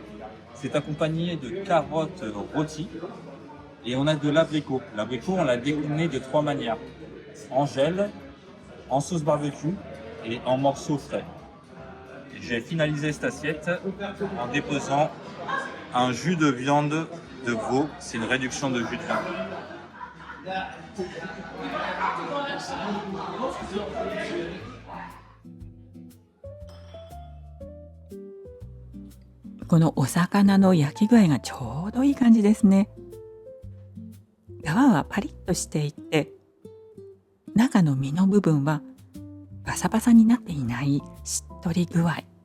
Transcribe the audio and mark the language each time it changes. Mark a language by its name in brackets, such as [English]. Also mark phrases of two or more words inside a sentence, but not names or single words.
[French] C'est accompagné de carottes rôties et on a de l'abricot. L'abricot, on l'a décliné de 3 manières. En gel, en sauce barbecue et en morceaux frais. J'ai finalisé cette assiette en déposant un jus de viande de veau. C'est une réduction de jus de viande. [Japanese] このお魚の焼き具合がちょうどいい感じですね。皮はパリッとしていて、中の身の部分はパサパサになっていないしっとり具合。